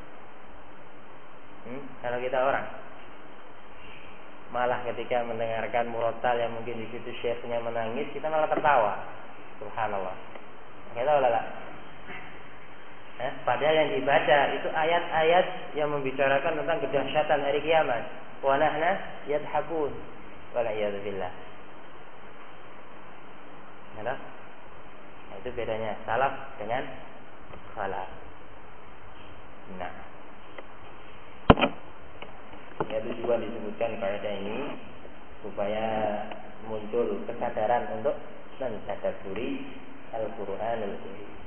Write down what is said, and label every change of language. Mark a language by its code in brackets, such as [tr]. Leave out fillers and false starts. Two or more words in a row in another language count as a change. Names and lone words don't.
[id] Kalau kita orang malah ketika mendengarkan murotal yang mungkin di situ syekhnya menangis, kita malah tertawa. Subhanallah. Kita lah. Padahal yang dibaca itu ayat-ayat yang membicarakan tentang kedahsyatan hari kiamat. [ar] ونحن يضحكون. والعياذ بالله. [id] Ya, nah, itu bedanya salaf dengan khalaf. Nah, ya tujuan disebutkan kaidah ini supaya muncul kesadaran untuk mentadabburi Al-Qur'anul Karim.